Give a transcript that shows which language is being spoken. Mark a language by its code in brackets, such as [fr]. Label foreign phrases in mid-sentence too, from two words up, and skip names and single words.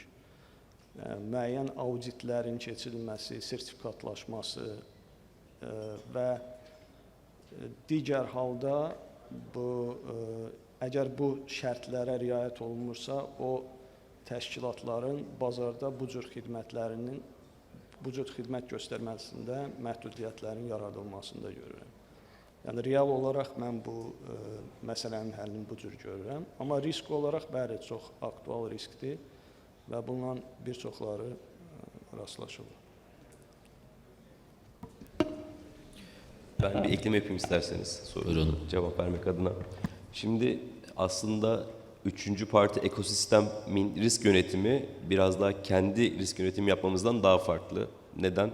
[az] Müəyyən auditlərin keçirilməsi, sertifikatlaşması və digər halda əgər bu şərtlərə riayət olunmursa, o təşkilatların bazarda bu cür xidmət göstərməsində məhdudiyyətlərin yaradılmasında görürəm. Yəni, real olaraq mən bu məsələnin həllini bu cür görürəm. Amma risk olaraq, bəli, çox aktual riskdir və bununla bir çoxları rastlaşılır. [tr] Ben bir ekleme yapayım isterseniz [az] Buyurun. [tr] cevap vermek adına. Şimdi aslında üçüncü parti ekosistemin risk yönetimi biraz daha kendi risk yönetimi yapmamızdan daha farklı. Neden?